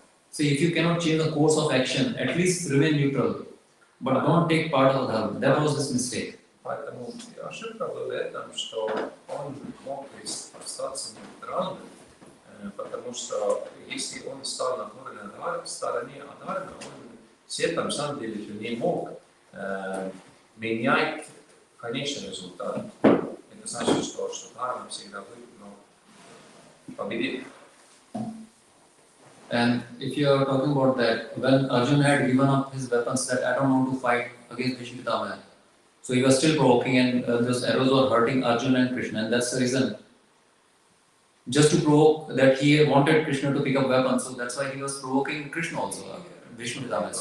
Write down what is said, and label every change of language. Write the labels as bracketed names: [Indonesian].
[English] See, if you cannot change the course of action, at least remain neutral, but don't take part of dharma. That was his mistake. [Russian] Поэтому ошибка была в этом, что он мог остаться нейтральным, потому что если он стал на стороне Адхармы, он все там, на самом деле, не мог менять конечный результат. Это значит, что Дхарма всегда победит. [English] And if you are talking about that, when Arjun had given up his weapons, that I don't want to fight against Bhishma Pitamaha, so he was still provoking, and those arrows were hurting Arjun and Krishna, and that's the reason. Just to provoke that he wanted Krishna to pick up weapons, so that's why he was provoking Krishna also, Bhishma Pitamaha.